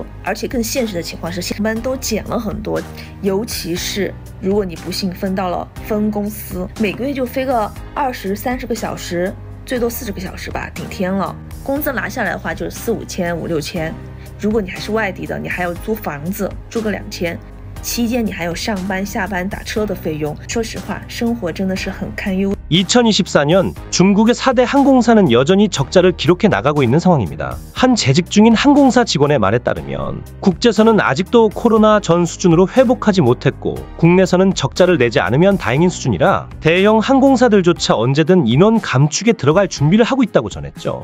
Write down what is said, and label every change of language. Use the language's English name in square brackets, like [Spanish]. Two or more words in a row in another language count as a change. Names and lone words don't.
[Chinese] 而且更现实的情况是，上班都减了很多，尤其是如果你不幸分到了分公司，每个月就飞个20、30个小时，最多40个小时吧，顶天了。工资拿下来的话就是4、5千、5、6千。如果你还是外地的，你还要租房子，住个2000。期间你还有上班下班打车的费用，说实话，生活真的是很堪忧。 [Korean] 2024년 중국의 4대 항공사는 여전히 적자를 기록해 나가고 있는 상황입니다. 한 재직 중인 항공사 직원의 말에 따르면 국제선은 아직도 코로나 전 수준으로 회복하지 못했고 국내선은 적자를 내지 않으면 다행인 수준이라 대형 항공사들조차 언제든 인원 감축에 들어갈 준비를 하고 있다고 전했죠.